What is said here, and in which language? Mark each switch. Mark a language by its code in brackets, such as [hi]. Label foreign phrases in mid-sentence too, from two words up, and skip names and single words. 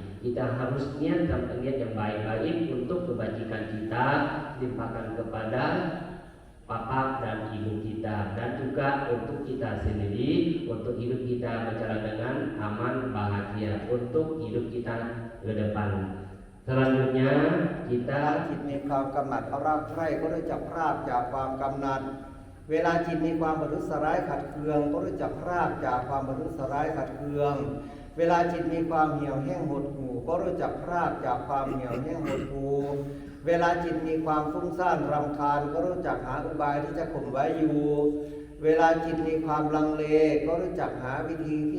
[id] Kita harus niat dan niat yang baik-baik untuk kebajikan kita limpahkan kepada bapak dan ibu kita, dan juga untuk kita sendiri, untuk hidup kita berjalan dengan aman, bahagia, untuk hidup kita ke depan. Selanjutnya kita [th] จิตมีความกำหนัดเอารักใคร่ก็รู้จักพรากจากความกำหนัด เวลาจิตมีความประทุษร้ายขัดเคืองก็รู้จักพรากจากความประทุษร้ายขัดเคือง เวลาจิตมีความเหี่ยวแห้งหดหู่ก็รู้จักพรากจากความเหี่ยวแห้งหดหู่ เวลาจิตมีความฟุ้งซ่านรำคาญก็รู้จักหาอุบายที่จะข่มไว้อยู่ เวลาจิตมีความลังเลก็รู้จักหาวิธีที่